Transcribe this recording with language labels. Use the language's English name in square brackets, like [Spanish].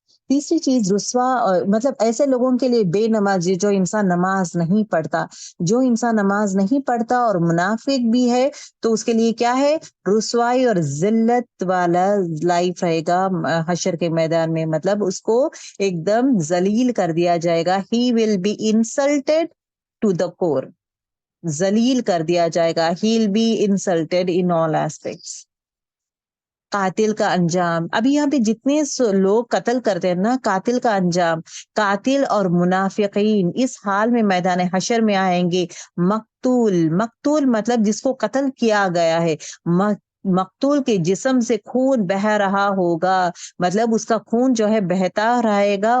[Urdu] تیسری چیز رسوا, مطلب ایسے لوگوں کے لیے بے نمازی, جو انسان نماز نہیں پڑھتا, جو انسان نماز نہیں پڑھتا اور منافق بھی ہے, تو اس کے لیے کیا ہے, رسوائی اور ذلت والا لائف رہے گا حشر کے میدان میں. مطلب اس کو ایک دم ذلیل کر دیا جائے گا. [English] He will be insulted to the core, [Urdu] ذلیل کر دیا جائے گا. [English] He'll be insulted in all aspects. [Urdu] قاتل کا انجام, ابھی یہاں پہ جتنے لوگ قتل کرتے ہیں نا, قاتل کا انجام, قاتل اور منافقین اس حال میں میدان حشر میں آئیں گے. مقتول مطلب جس کو قتل کیا گیا ہے, مقتول کے جسم سے خون بہہ رہا ہوگا, مطلب اس کا خون جو ہے بہتا رہے گا.